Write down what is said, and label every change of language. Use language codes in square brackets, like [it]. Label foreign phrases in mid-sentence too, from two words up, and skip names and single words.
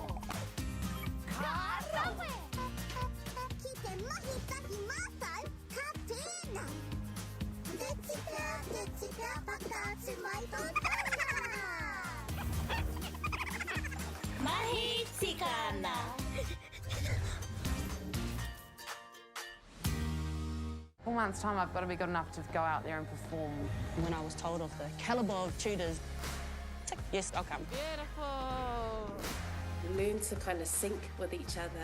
[mi] Ka rawe. Ki te mahi tahi mātou, ka tēnā. Te tika, whakaatu mai tō taha. Mahi tika ana. [en] In 4 months' time, I've got to be good enough to go out there and perform. When I was told of the calibre of tutors, tick, yes, I'll come. Beautiful. Learn to kind of sync with each other.